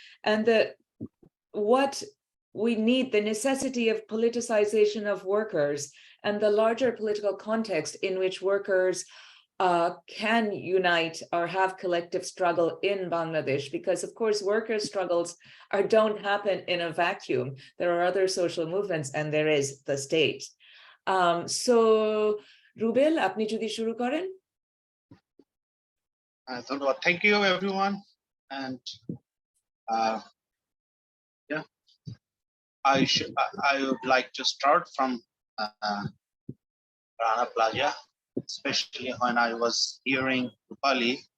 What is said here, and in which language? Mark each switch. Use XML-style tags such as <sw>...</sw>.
<en>And what we need, the necessity of politicization of workers, and the larger political context in which workers can unite or have collective struggle in Bangladesh, because of course workers' struggles don't happen in a vacuum. There are other social movements and there is the state.</en> <bn>So Rubel, আপনি যদি শুরু করেন।</bn> <en>Thank you, everyone. And yeah, I would like to start from Rana Plaza, especially when I was hearing Rupali.</en>